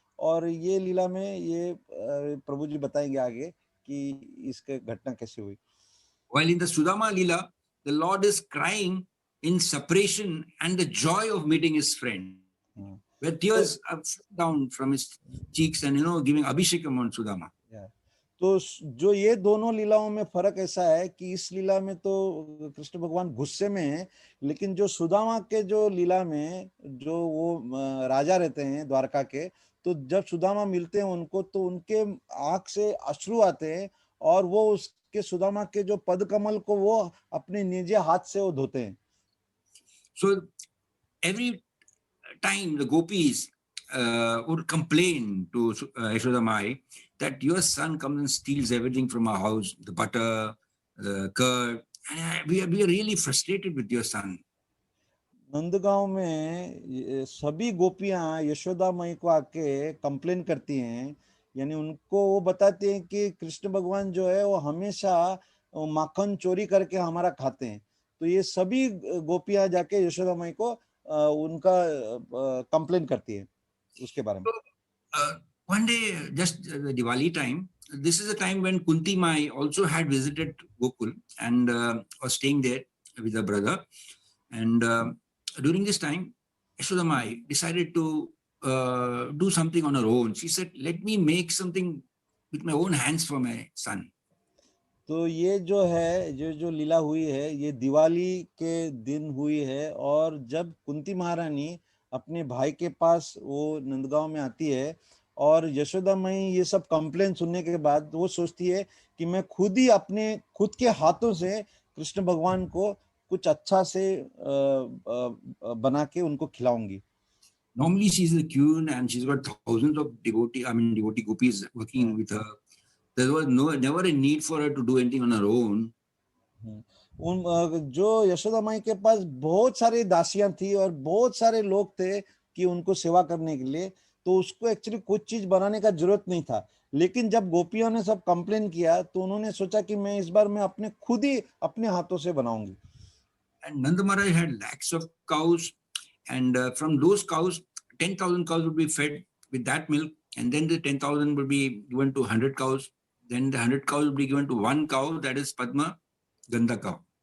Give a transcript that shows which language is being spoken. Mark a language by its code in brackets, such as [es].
[hi] और ये लीला में ये प्रभु जी बताएंगे आगे कि इसके घटना कैसे हुई। [en] While in the Sudama Leela, the Lord is crying in separation and the joy of meeting his friend, where tears are down from his cheeks and giving Abhishekam on Sudama. [hi] तो जो ये दोनों लीलाओं में फर्क ऐसा है कि इस लीला में तो कृष्ण भगवान गुस्से में हैं, लेकिन जो सुदामा के जो लीला में जो वो राजा रहते हैं द्वारका के, तो जब सुदामा मिलते हैं उनको तो उनके आंख से अश्रु आते हैं और वो उसके सुदामा के जो पद कमल को वो अपने निजी हाथ से वो धोते हैं। [en] So every time the gopis would complain to Yashoda Mai that your son comes and steals everything from our house, the butter, the curd, and we are really frustrated with your son. [hi] Nandgaon में सभी गोपियां यशोदा मई को आके complain करती हैं, यानी उनको वो बताते हैं कि कृष्ण भगवान जो है वो हमेशा माखन चोरी करके हमारा खाते हैं। तो ये सभी गोपियां जाके यशोदा मई को उनका कंप्लेन करती है उसके बारे में। [en] One day, just the Diwali time, this is a time when Kunti Mai also had visited Gokul and was staying there with her brother. And during this time, Yashoda Mai decided to do something on her own. She said, "Let me make something with my own hands for my son." [hi] तो ये जो है जो लीला हुई है ये दिवाली के दिन हुई है, और जब कुंती महारानी अपने भाई के पास वो नंदगांव में आती है और यशोदा मई ये सब कंप्लेन सुनने के बाद वो सोचती है कि मैं खुद ही अपने खुद के हाथों से कृष्ण भगवान को कुछ अच्छा से बना के उनको खिलाऊंगी। [en] Normally, she's the queen and she's got thousands of devotee gopis working with her. There was never a need for her to do anything on her own. [hi] उन जो यशोदा माई के पास बहुत सारी दासियां थी और बहुत सारे लोग थे कि उनको सेवा करने के लिए, तो उसको एक्चुअली कुछ चीज बनाने का जरूरत नहीं था। लेकिन जब गोपियों ने सब कंप्लेन किया तो उन्होंने सोचा कि मैं इस बार मैं अपने खुद ही अपने हाथों से बनाऊंगी। [en] And Nanda Maharaj had lakhs of cows, and from those cows, 10,000 cows would be fed with that milk, and then the 10,000 would be given to 100 cows. Then the 100 cows would be given to one cow, that is Padma Ganda cow.